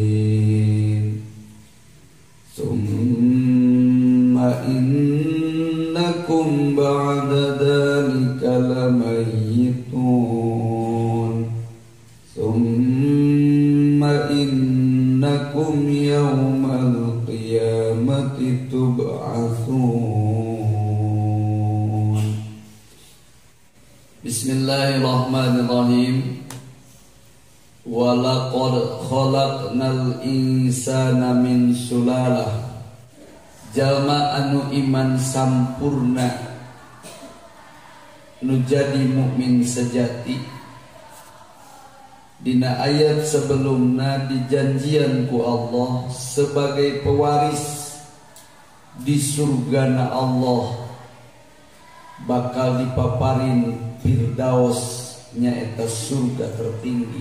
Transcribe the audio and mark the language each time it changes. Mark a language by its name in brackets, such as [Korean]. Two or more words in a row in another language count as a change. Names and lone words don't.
[Arabic] إنكم بعد ذلك لميتون ثم إنكم يوم القيامة تبعثون. بسم الله الرحمن الرحيم. ولقد خلقنا الإنسان من سلالة. [Sundanese] Jalma anu iman sampurna, nu jadi mukmin sejati, dina ayat sebelumna dijanjian ku Allah sebagai pewaris di surgana Allah, bakal dipaparin Firdaus nyaeta surga tertinggi.